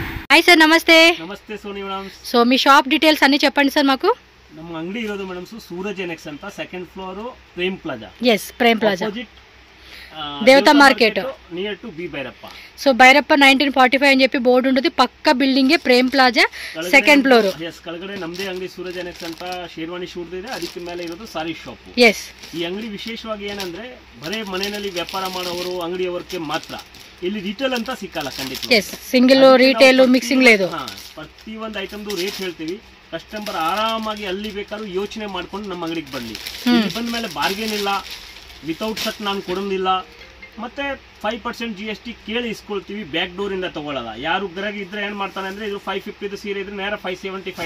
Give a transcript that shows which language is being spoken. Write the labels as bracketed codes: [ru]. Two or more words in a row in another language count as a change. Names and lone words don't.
[hi] हाय सर नमस्ते नमस्ते सोनी मैडम [te] సో మీ [en] shop details [te] అన్నీ చెప్పండి సర్ మాకు [kn] ನಮ್ಮ ಅಂಗಡಿ ಇರೋದು ಮೇಡಂ ಸೂರಜ್ ಎನೆಕ್ಸ್ ಅಂತ [en] second floor [kn] ಪ್ರೇಮ್ ಪ್ಲಾಜಾ yes ಪ್ರೇಮ್ ಪ್ಲಾಜಾ ಅಪೋಸಿಟ್ [te] దేవతా మార్కెట్ [en] near to B Bairappa [te] సో బైరప్ప 1945 అని చెప్పి బోర్డు ఉంటుంది పక్క బిల్డింగ్ ప్రేమ్ ప్లాజా [en] second floor [kn] yes ಕೆಳಗಡೆ ನಮ್ಮದೇ ಅಂಗಡಿ ಸೂರಜ್ ಎನೆಕ್ಸ್ ಅಂತ ಶೇರ್ವಾನಿ ಶೂಟ್ ಇದೆ ಅದಕ್ಕೆ ಮೇಲೆ ಇರೋದು ಸಾರಿ ಶಾಪ್ [en] yes [kn] ಈ ಅಂಗಡಿ ವಿಶೇಷವಾಗಿ ಏನಂದ್ರೆ ಬರೇ ಮನೆಯಲ್ಲಿ ವ್ಯಾಪಾರ ಮಾಡೋರು ಅಂಗಡಿಯವರಿಗೆ ಮಾತ್ರ ಇಲ್ಲಿ ರಿಟೇಲ್ ಅಂತ ಸಿಕ್ಕಲ್ಲ ಖಂಡಿತ [en] yes single retail mixing ಲೇದು [kn] ಪ್ರತಿ ಒಂದು ಐಟಮ್ದು ರೇಟ್ ಹೇಳ್ತೀವಿ ಕಸ್ಟಮರ್ ಆರಾಮಾಗಿ ಅಲ್ಲಿ ಬೇಕಾದ್ರೂ ಯೋಚನೆ ಮಾಡ್ಕೊಂಡು ನಮ್ಮ ಅಂಗಡಿಗೆ ಬರಲಿ ಇಲ್ಲಿ ಬಂದ ಮೇಲೆ ಬಾರ್ಗೇನ್ ಇಲ್ಲ [en] without set [kn] ನಾನು ಕೊಡೋದಿಲ್ಲ ಮತ್ತೆ 5% GST ಕೇಳಿ ಇಸ್ಕೊಳ್ತೀವಿ [en] back door [kn] ಇಂದ ತಗೊಳ್ಳಲ್ಲ ಯಾರು ಗ್ರಾಹಕ ಇದ್ರೆ ಏನ್ ಮಾಡ್ತಾನೆ ಅಂದ್ರೆ ಇದು 550 ಸೀರೆ ಇದ್ರೆ ನೇರ 575